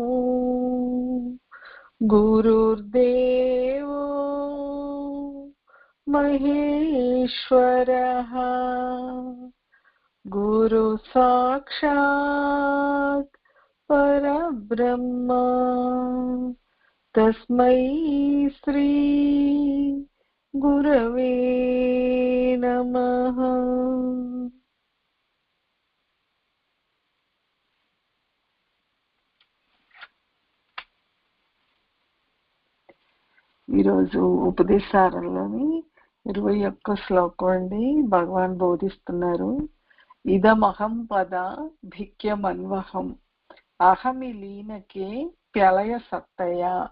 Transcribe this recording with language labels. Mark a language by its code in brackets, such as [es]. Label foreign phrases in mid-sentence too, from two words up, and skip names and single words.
[sa] गुरुर्देवो महेश्वरः गुरु साक्षात् परब्रह्म तस्मै श्री गुरवे नमः। [te] ఈరోజు ఉపదేశారంలోని 21 శ్లోకం అండి. భగవాన్ బోధిస్తున్నారు, [sa] ఇదమహం పద భిక్యమన్వహం అహమి లీనకే ప్రళయ సత్తయ.